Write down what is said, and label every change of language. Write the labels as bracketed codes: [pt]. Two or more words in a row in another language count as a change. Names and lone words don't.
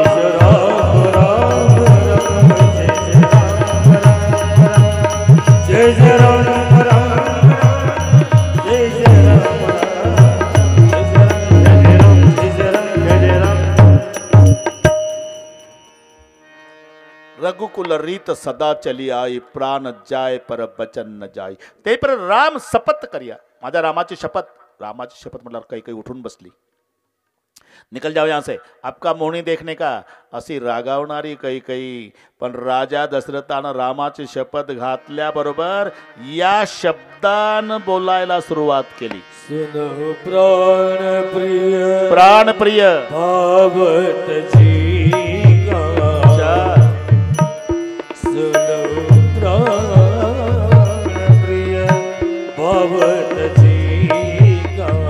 [hi] जय राम राम राम, जय जय राम राम, जय जय राम राम, जय जय राम, जय जय राम. रघुकुल रीत सदा चली आई, प्राण जाय पर बचन न जाय. [mr] ते पर राम शपथ करिया, माझ्या रामाची शपथ. रामाची शपथ म्हटल्यावर काही काही उठून बसली. [hi] निकल जाओ यहाँ से, आपका मोहनी देखने का. [mr] अशी रागावणारी काही काही. पण राजा दशरथानं रामाची शपथ घातल्याबरोबर या शब्दानं बोलायला सुरुवात केली. [hi] सुनो प्राण प्रिय, प्राण प्रिय. [mr] भावत जी गा. [hi] सुनो प्राण प्रिय, [mr] भावत जी गा.